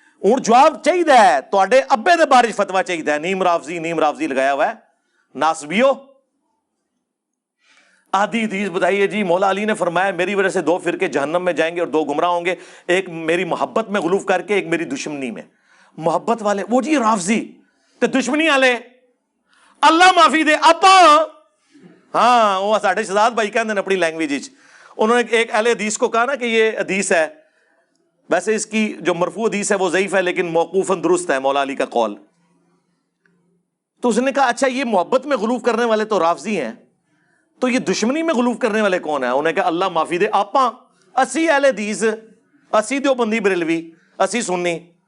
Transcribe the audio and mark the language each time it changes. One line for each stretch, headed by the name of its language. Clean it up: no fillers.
Urdu: اور جواب چاہیے ہے
Punjabi: تواڈے ابے دے بارے فتوا چاہیے.
Urdu: نیم رافضی لگایا ہوا ہے. ناسبیو آدھی حدیث بتائیے جی مولا علی نے فرمایا میری وجہ سے 2 فرقے جہنم میں جائیں گے اور 2 گمراہ ہوں گے, ایک میری محبت میں غلوف کر کے, ایک میری دشمنی میں.
Punjabi: محبت والے وہ جی رافضی تے دشمنی والے اللہ معافی دے آپا. ہاں وہ ساڈے شہزاد بھائی کہندے نے اپنی لینگویج وچ,
Urdu: انہوں نے ایک اہل حدیث کو کہا نا کہ یہ حدیث ہے, ویسے اس کی جو مرفوع حدیث ہے وہ ضعیف ہے لیکن موقوفاً درست ہے مولا علی کا قول. تو اس نے کہا اچھا یہ محبت میں غلوف کرنے والے تو رافضی ہیں, تو یہ دشمنی میں غلوف کرنے والے کون ہیں؟ انہوں نے کہا
Punjabi: اللہ معافی دے آپا, اسی اہل حدیث, اسی دیوبندی بریلوی, اسی سنی.